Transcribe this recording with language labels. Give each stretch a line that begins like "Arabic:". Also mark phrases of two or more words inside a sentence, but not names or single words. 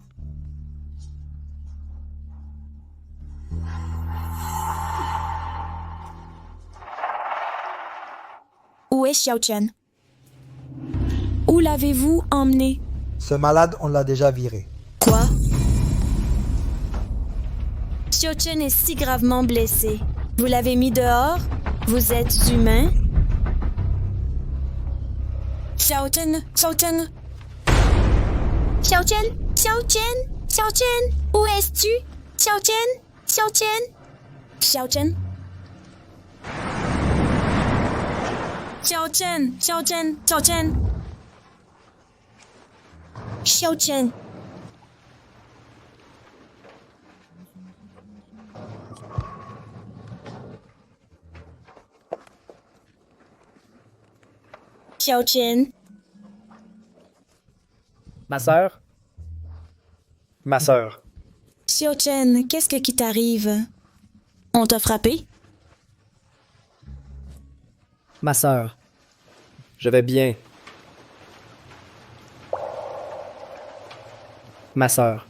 French: Où est Xiao Chen? Où l'avez-vous emmené? Ce malade, on l'a déjà viré. Quoi? Xiao Chen est si gravement blessé. Vous l'avez mis dehors? Vous êtes humain? Xiao Chen! Xiao Chen! Xiao Chen! Xiao Chen! Xiao Chen! Où es-tu? Xiao Chen! Xiao Chen! Xiao Chen! Xiao Chen! Xiao Chen! Xiao Chen! Xiao Chen! Xiao Chen! Ma sœur? Ma sœur. Xiao Chen, qu'est-ce qui t'arrive? On t'a frappé? Ma sœur. Je vais bien. Ma sœur.